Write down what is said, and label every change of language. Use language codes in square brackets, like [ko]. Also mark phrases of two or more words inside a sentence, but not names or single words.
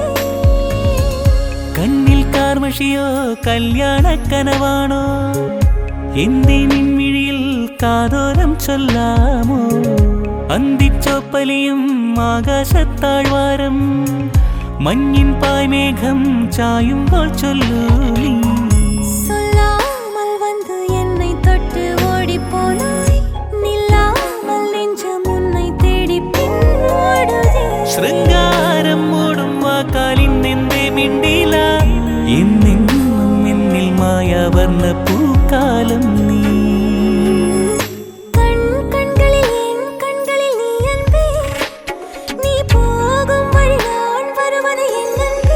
[ml] കണ്ണിൽ കാർമഷിയോ കല്യാണ കനവാണോ എന്തേ നിൻമിഴിയിൽ കാതോരം ചൊല്ലാമോ. അന്തിച്ചോപ്പലിയും ആകാശത്താഴ്വാരം മഞ്ഞിൻ പായ്മേഘം ചായുമ്പോൾ ചൊല്ലൂ നീ. [ta] சொல்லாமல் வந்து என்னை தொட்டு ஓடிப் போனாய். நில்லாமல் நெஞ்சம் உன்னை தேடி பின்னோடுதே. [ml] ശൃംഗാരം മൂടും വാക്കാലിന്നെന്തേ മിണ്ടില. എന്നെന്നും എന്നിൽ മായാവർണ്ണ പൂക്കാലം നീ. [ta] கண்களில் நீ அன்பே. நீ போகும் வழி நான் வருவது என் அன்பே.